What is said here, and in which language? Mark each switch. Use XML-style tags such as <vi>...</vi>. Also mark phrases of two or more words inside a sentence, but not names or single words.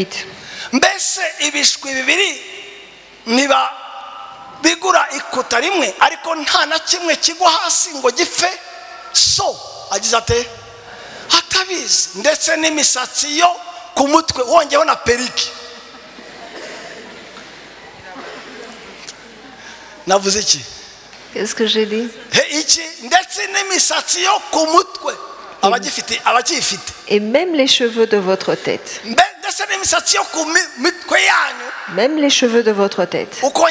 <rw>Mbese ibishwi bibiri niba bigura ikuta rimwe ariko nta na kimwe kigwa hasi ngo gipfe, so agize ate atabizi, ndetse n'imisatsi yo ku mutwe wongeho na periki.</rw> <fr>Qu'est-ce que j'ai dit? Et même les cheveux de votre tête. Même les cheveux de votre tête.</fr>